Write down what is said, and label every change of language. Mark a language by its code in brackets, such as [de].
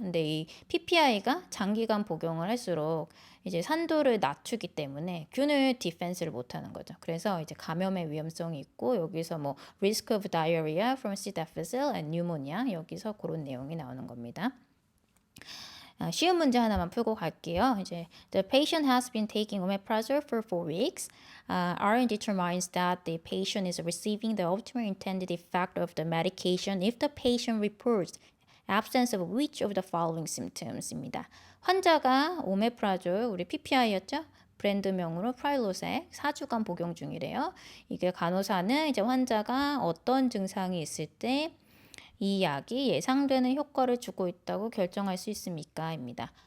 [ko] 근데 이 PPI가 장기간 복용을 할수록 이제 산도를 낮추기 때문에 균을 디펜스를 못하는 거죠. 그래서 이제 감염의 위험성이 있고 여기서 뭐 [en] risk of diarrhea from C. difficile and pneumonia [ko] 여기서 그런 내용이 나오는 겁니다. 쉬운 문제 하나만 풀고 갈게요. [en] 이제 the patient has been taking omeprazole for 4 weeks. RN determines that the patient is receiving the ultimate intended effect of the medication if the patient reports absence of which of the following symptoms입니다. [ko] 환자가 오메프라졸 우리 PPI였죠? 브랜드명으로 프라일로색 4주간 복용 중이래요. 이게 간호사는 이제 환자가 어떤 증상이 있을 때 이 약이 예상되는 효과를 주고 있다고 결정할 수 있습니까? 입니다.